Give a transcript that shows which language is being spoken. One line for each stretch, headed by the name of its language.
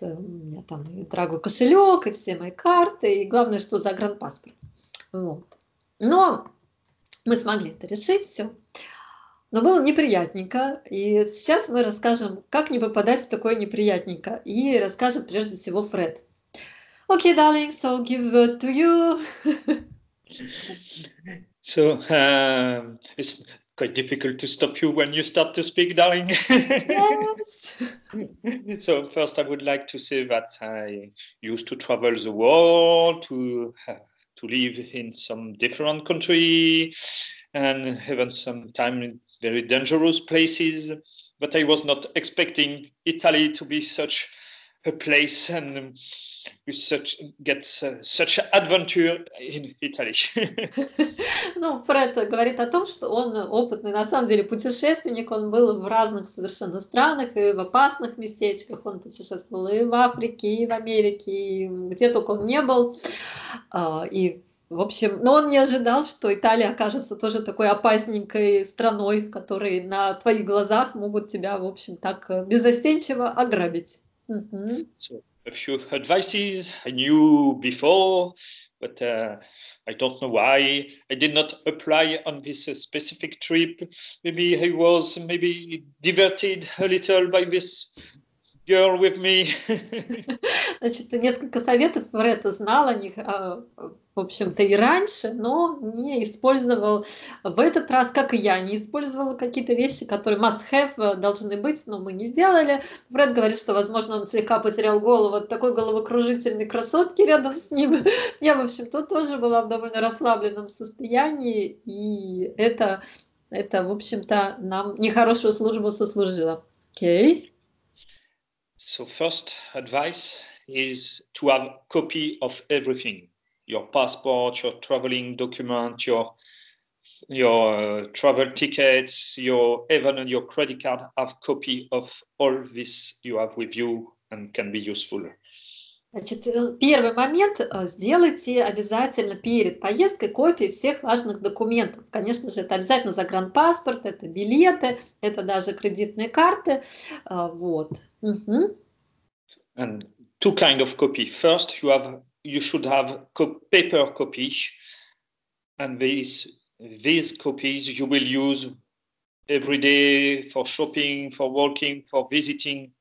Russian: У меня там и дорогой кошелек, и все мои карты, и главное, что загранпаспорт. Вот. Но мы смогли это решить, все. Но было неприятненько, и сейчас мы расскажем, как не попадать в такое неприятненько, и расскажет прежде всего Фред.
English: Okay, darling, so give word to you. So it's quite difficult to stop you when you start to speak, darling. Yes. So first, I would like to say that I used to travel the world to live in some different country and even sometimes in very dangerous places. But I was not expecting Italy to be such a place and with such adventure in Italy.
Russian: Ну, Фред говорит о том, что он опытный, на самом деле, путешественник. Он был в разных совершенно странах и в опасных местечках. Он путешествовал и в Африке, и в Америке, и где только он не был. И, в общем, но он не ожидал, что Италия окажется тоже такой опасненькой страной, в которой на твоих глазах могут тебя, в общем, так беззастенчиво ограбить.
English: So a few advices I knew before, but I don't know why I did not apply on this specific trip. Maybe I was diverted a little by this girl with me.
Russian: Значит, несколько советов Фред знал о них, в общем-то, и раньше, но не использовал в этот раз, как и я, не использовала какие-то вещи, которые must-have должны быть, но мы не сделали. Фред говорит, что, возможно, он слегка потерял голову от такой головокружительной красотки рядом с ним. Я, в общем-то, тоже была в довольно расслабленном состоянии, и это в общем-то, нам нехорошую службу сослужило. Окей.
English: So first advice is to have a copy of everything. Your passport, your traveling document, your travel tickets, even your credit card, have copy of all this you have with you and can be useful.
Russian: Значит, первый момент, сделайте обязательно перед поездкой копии всех важных документов. Конечно же, это обязательно загранпаспорт, это билеты, это даже кредитные карты. Вот. Мгм.
English: And two kind of copy. First, you should have paper copy, and these copies you will use every day for shopping, for working, for visiting.